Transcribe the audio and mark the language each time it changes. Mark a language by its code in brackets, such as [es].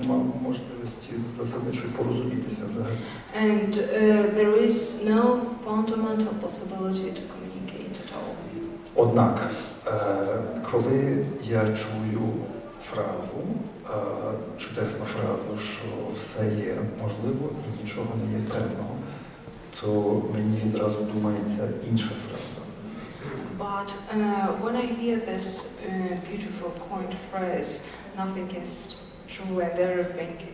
[uk] Нема можливості засадничої порозумітися взагалі. [en] And there is no fundamental possibility to communicate at all. [uk] Однак, коли я чую фразу, чудесну фразу, що все є можливо і нічого не є певного, то мені відразу думається інша фраза. [en] But when I hear this beautiful coined phrase, nothing is true and everything